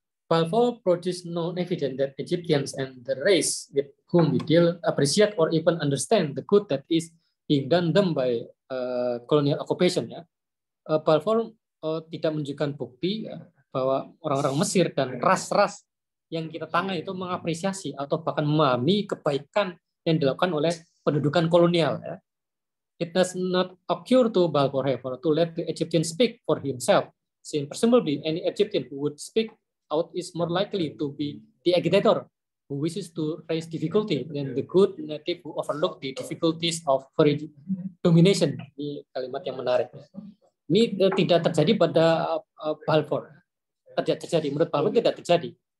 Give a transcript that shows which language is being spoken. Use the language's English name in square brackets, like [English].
[English] Balfour produced no evidence that Egyptians and the race with whom we deal appreciate or even understand the good that is being done them by colonial occupation. [Indonesian] Ya. Balfour tidak menunjukkan bukti ya, bahwa orang-orang Mesir dan ras-ras yang kita tangani itu mengapresiasi atau bahkan memahami kebaikan yang dilakukan oleh pendudukan kolonial. Ya. [English] It does not occur to Balfour, however, to let the Egyptian speak for himself, since presumably any Egyptian who would speak out is more likely to be the agitator who wishes to raise difficulty than the good native who overlook the difficulties of foreign domination. [Indonesian] Ini kalimat yang menarik. Ini tidak terjadi pada Balfour. Tidak terjadi. Menurut Balfour tidak terjadi.